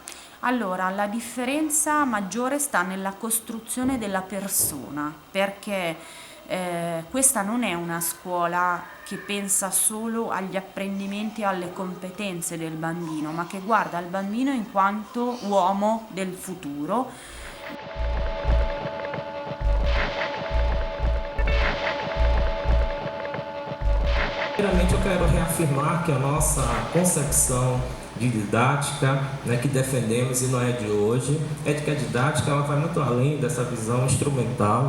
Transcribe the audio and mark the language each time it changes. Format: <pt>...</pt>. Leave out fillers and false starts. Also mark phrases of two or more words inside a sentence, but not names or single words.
<it>Allora, la differenza maggiore sta nella costruzione della persona, perché questa non è una scuola che pensa solo agli apprendimenti e alle competenze del bambino, ma che guarda il bambino in quanto uomo del futuro.</it> <pt>Primeiramente eu quero reafirmar que a nossa concepção de didática, né, que defendemos e não é de hoje, é de que a didática ela vai muito além dessa visão instrumental.</pt>